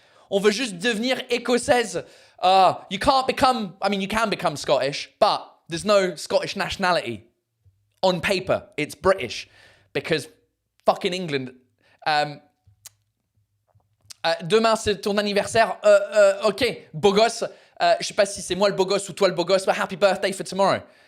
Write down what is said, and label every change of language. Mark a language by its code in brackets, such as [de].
[fr] On veut juste devenir écossaise. [en] You can't become, you can become Scottish, but there's no Scottish nationality. On paper, it's British. Because fucking England. [fr] Demain, c'est ton anniversaire. Ok, beau gosse. Je sais pas si c'est moi le beau gosse ou toi le beau gosse, [en] but happy birthday for tomorrow.